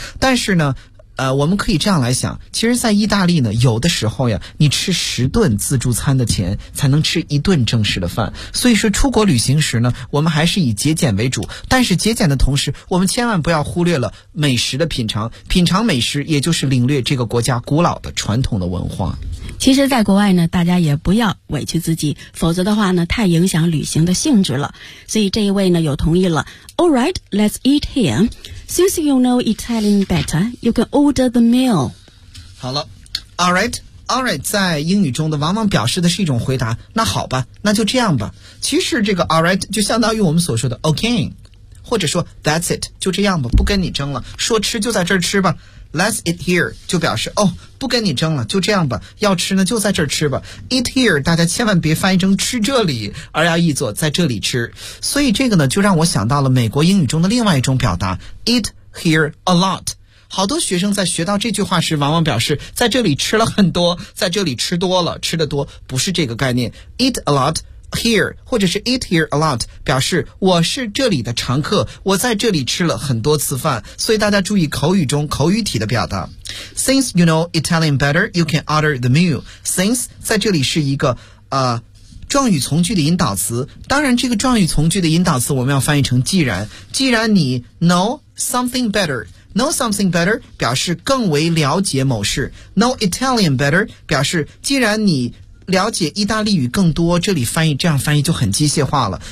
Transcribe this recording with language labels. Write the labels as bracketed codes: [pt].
[zh] 但是呢我们可以这样来想，其实在意大利呢，有的时候呀你吃十顿自助餐的钱才能吃一顿正式的饭，所以说出国旅行时呢我们还是以节俭为主，但是节俭的同时我们千万不要忽略了美食的品尝，品尝美食也就是领略这个国家古老的传统的文化。其实在国外呢，大家也不要委屈自己，否则的话呢太影响旅行的性质了。所以这一位呢有同意了。 [en] Alright, let's eat here. Since you know Italian better, you can order the meal. [zh] 好了， Alright 在英语中的往往表示的是一种回答，那好吧，那就这样吧。其实这个 Alright 就相当于我们所说的 OK， 或者说 [en] That's it， [zh] 就这样吧，不跟你争了，说吃就在这儿吃吧。 [en] Let's eat here [zh] 就表示哦，不跟你争了，就这样吧，要吃呢就在这儿吃吧。 Eat here 大家千万别翻译成吃这里，而要译作在这里吃。所以这个呢就让我想到了美国英语中的另外一种表达， [en] Eat here a lot。 [zh] 好多学生在学到这句话时往往表示在这里吃了很多，在这里吃多了，吃得多，不是这个概念。 [en] Eat a lot here [zh] 或者是 [en] Eat here a lot [zh] 表示我是这里的常客，我在这里吃了很多次饭。所以大家注意口语中口语体的表达。 [en] Since you know Italian better, you can order the meal. [zh] Since 在这里是一个状语从句的引导词，当然这个状语从句的引导词我们要翻译成既然。既然你 know something better 表示更为了解某事， [en] know Italian better [zh] 表示既然你了解意大利语更多，这里翻译这样翻译就很机械化了。